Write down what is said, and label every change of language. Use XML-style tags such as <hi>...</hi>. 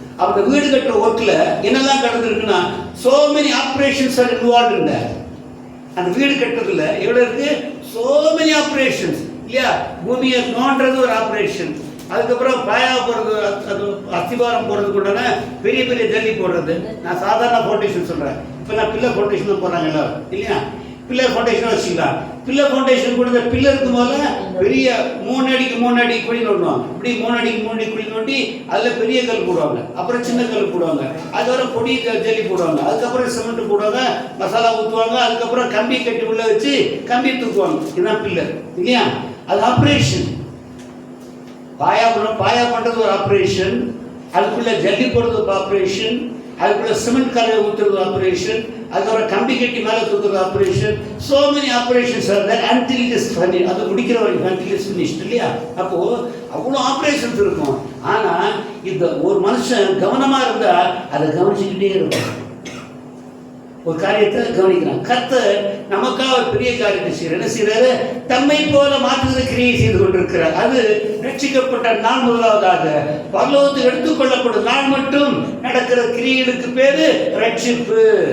<ta>அந்த வீடு கட்டுற ஒர்க்கில் என்னெல்லாம் நடந்துருக்குன்னா,</ta> <en>so many operations are involved in that.</en> <ta>அந்த வீடு கட்டுறதுல எவ்வளோ இருக்கு?</ta> <en>so many operations</en> <ta>இல்லையா? பூமியை நோண்டுறது ஒரு ஆப்ரேஷன். அதுக்கப்புறம் பாயா போடுறது, அது அஸ்திவாரம் போடுறதுக்கு உண்டான பெரிய பெரிய ஜல்லி போடுறது. நான் சாதாரண ஃபவுண்டேஷன் சொல்கிறேன். இப்போ நான் பில்லர் ஃபவுண்டேஷன் தான் போடுறாங்க எல்லாரும் இல்லையா? பில்லர் ஃபவுண்டேஷன் வச்சுக்கலாம். பில்லர் ஃபவுண்டேஷன் கொடுத்த பில்லருக்கு முதல்ல பெரிய 3 அடிக்கு 3 அடி குழி நோண்டுவாங்க. இப்படி 3 அடிக்கு 3 அடி குழி நோண்டி அதில் பெரிய கல் போடுவாங்க. அப்புறம் சின்ன கல் போடுவாங்க. அதுக்கப்புறம் பொடி ஜல்லி போடுவாங்க. அதுக்கப்புறம் சிமெண்ட் போடுவாங்க, மசாலா ஊற்றுவாங்க. அதுக்கப்புறம் கம்பி கட்டி உள்ள வச்சு கம்பி தூக்குவாங்க. இதுதான் பில்லர் இல்லையா? அது ஆப்ரேஷன். பாயா பண்ணுறது ஒரு ஆப்ரேஷன். அதுக்குள்ள ஜல்லி போடுறது ஒரு ஆப்ரேஷன். அதுக்குள்ள சிமெண்ட் கலவை ஊற்றுறது ஆப்ரேஷன். அதுக்கப்புறம் கம்பி கட்டி மேலே தூக்குறது operation.</ta> <en>so many operations are there until it is finished.</en> <ta>அது முடிக்கிற வரைக்கும்</ta> <en>until it is finished</en> <ta>இல்லையா? அப்போ அவ்வளோ ஆப்ரேஷன்ஸ் இருக்கும். ஆனால் இந்த ஒரு மனுஷன் கவனமாக இருந்தால் அதை கவனிச்சுக்கிட்டே இருக்கும். ஒரு காரியத்தை கவனிக்கிறான். கர்த்தர் நமக்காக ஒரு பெரிய காரியத்தை செய்கிறார். என்ன செய்கிறாரு? தம்மை போல மாற்றுகிற கிரியை செய்து கொண்டிருக்கிறார். அது ரட்சிக்கப்பட்ட நாள் முதலாவதாக பரலோகத்துக்கு எடுத்துக்கொள்ளப்படும் நாள் மட்டும் நடக்கிற கிரியைகளுக்கு பேரு ரட்சிப்பு.</ta>